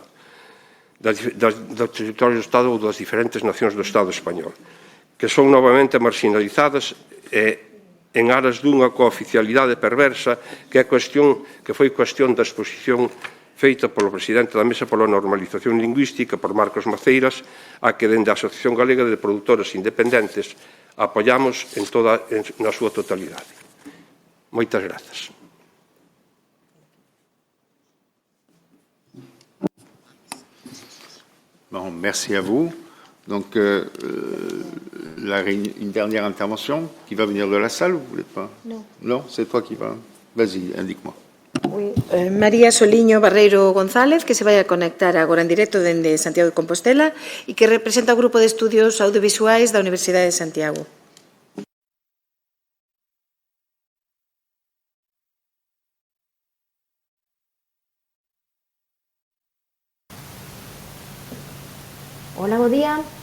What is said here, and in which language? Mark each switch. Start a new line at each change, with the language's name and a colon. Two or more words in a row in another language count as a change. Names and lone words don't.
Galician: dos territorios do Estado ou das diferentes nacións do Estado español, que son novamente marginalizadas en aras dunha cooficialidade perversa que foi cuestión da exposición feita polo presidente da Mesa pola Normalización Lingüística, por Marcos Maceiras, a que dende a Asociación Galega de Produtoras Independentes apoiamos na súa totalidade. Moitas grazas.
French: Bon, merci à vous. Donc, une dernière intervention qui va venir de la salle, vous voulez pas? Non. Non, c'est toi qui vas. Vas-y, indique-moi. Oui.
Galician: María Soliño Barreiro González, que se vai a conectar agora en directo dende Santiago de Compostela e que representa o Grupo de Estudios Audiovisuais da Universidade de Santiago. Hola, bo día.